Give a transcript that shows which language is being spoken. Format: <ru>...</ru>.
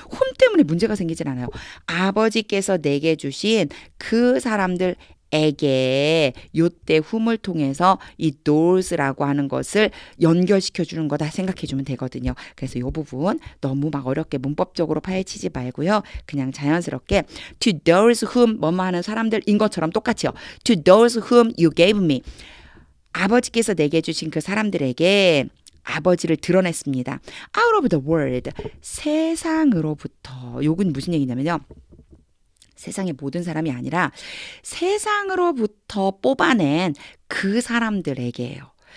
<ko>whom 때문에 문제가 생기진 않아요. 아버지께서 내게 주신 그 사람들에게 요때 whom을 통해서 이 those라고 하는 것을 연결시켜 주는 거다 생각해 주면 되거든요. 그래서 이 부분 너무 막 어렵게 문법적으로 파헤치지 말고요. 그냥 자연스럽게</ko> <en>to those whom</en> <ko>뭐뭐 하는 사람들인 것처럼 똑같이요.</ko> <en>To those whom you gave me.</en> <ko>아버지께서 내게 주신 그 사람들에게 아버지를 드러냈습니다.</ko> <en>Out of the world.</en> <ko>세상으로부터. 요건 무슨 얘기냐면요. 세상의 모든 사람이 아니라 세상으로부터 뽑아낸 그 사람들에게요.</ko>